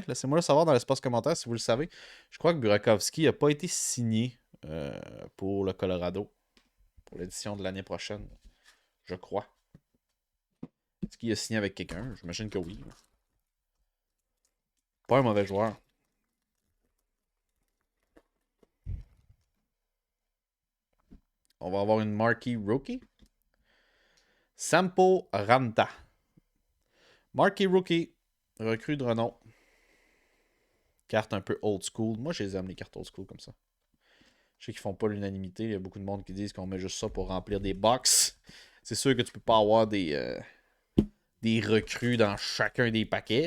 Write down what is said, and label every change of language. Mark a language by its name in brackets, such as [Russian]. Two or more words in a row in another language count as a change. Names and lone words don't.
[French] Laissez-moi le savoir dans l'espace commentaire si vous le savez. Je crois que Burakovsky n'a pas été signé pour le Colorado pour l'édition de l'année prochaine. Je crois. Est-ce qu'il a signé avec quelqu'un? J'imagine que oui. Pas un mauvais joueur. On va avoir une [English] marquee rookie. Sampo Ranta. Marquee rookie. [French] Recrue de renom. Carte un peu [English] old school. [French] Moi, je les aime, les cartes [English] old school [French] comme ça. Je sais qu'ils font pas l'unanimité. Il y a beaucoup de monde qui disent qu'on met juste ça pour remplir des box. C'est sûr que tu peux pas avoir des recrues dans chacun des paquets.